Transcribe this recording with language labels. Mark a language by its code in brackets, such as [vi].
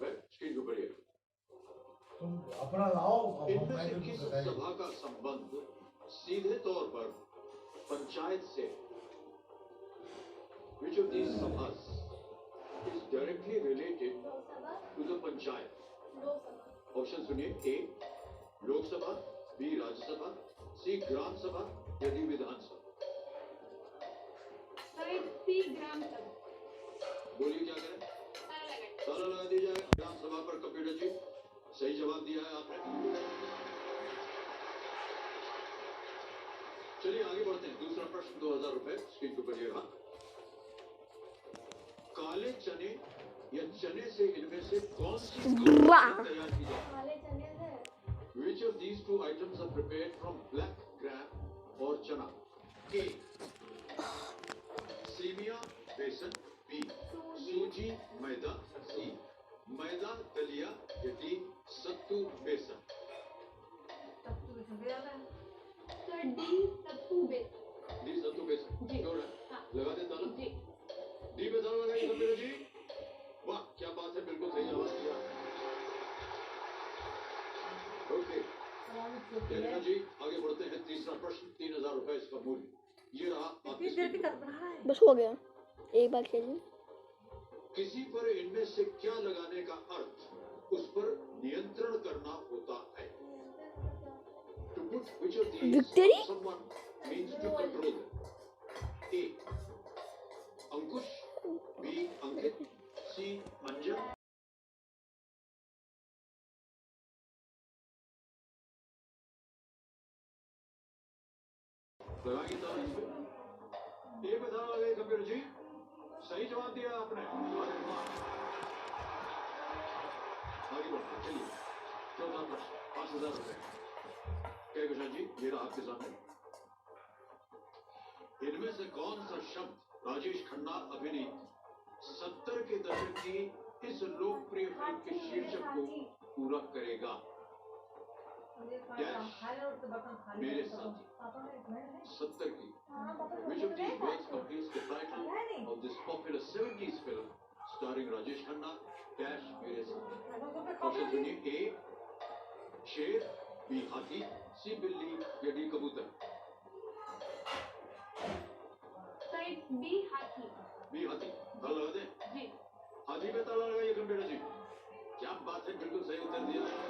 [hi] Screen के ऊपर तुम अपना लाओ। इनमें से किस सभा का संबंध सीधे तौर पर पंचायत से? [en] Which of these sabhas is directly related to the panchayat? [hi] Option सुनिए। ए लोकसभा, बी राज्यसभा, सी ग्राम सभा या डी विधानसभा। शायद सी ग्राम सभा। बोलिए क्या करें? ताला लगा दीजिए। ग्राम सभा पर कंप्यूटर जी सही जवाब दिया है आपने। चलिए आगे बढ़ते हैं। दूसरा प्रश्न 2000 रुपए स्क्रीन के ऊपर ये रहा। काले चने या चने से इनमें से कौन सी तैयार की जाती है? काले चने से [en] Which of these two items are prepared from black gram or chana? A. [hi] Semiya बेसन, B. सूजी मैदा, C. मैदा दलिया या D. सत्तू बेसन। सर डी सत्तू बेसन। डी सत्तू बेसन। जी। क्यों है? हाँ। लगा दे ताला। जी। डी पे ताला लगाइए कंप्यूटर जी। वाह क्या बात है, बिल्कुल सही जवाब दिया। ओके जयनेहा जी आगे बढ़ते हैं। तीसरा प्रश्न 3000 रुपए इसका मूल्य। ये रहा आपके स्क्रीन पर। बस हो गया, एक बार खेलिए। किसी पर इनमें से क्या लगाने का अर्थ उस पर नियंत्रण करना होता है। [en] To put which of these Victory? on someone means to control them. [hi] A. Ankush, B. Ankit, C. अंजन, लगाइए ताला इस पे। ए पे ताला लगाइए कंप्यूटर जी। सही जवाब दिया आपने। अरे वाह। आगे बढ़ते हैं। चलिए चौथा प्रश्न 5000 रुपए। कहकशान जी ये रहा आपके सामने। इनमें से कौन सा शब्द राजेश खन्ना अभिनीत 70 के दशक की इस लोकप्रिय फिल्म के शीर्षक को पूरा करेगा? डैश मेरे साथी 70 की। [en] Which of these words completes the title of this popular 70s film starring Rajesh Khanna? [hi] Dash मेरे साथी। ऑप्शन सुनिए। ए शेर, बी हाथी, सी बिल्ली या डी कबूतर। शायद बी हाथी। बी हाथी। ताला लगा दे। जी। हाथी पे ताला लगाइए कंप्यूटर जी। क्या बात है, बिल्कुल सही उत्तर दिया।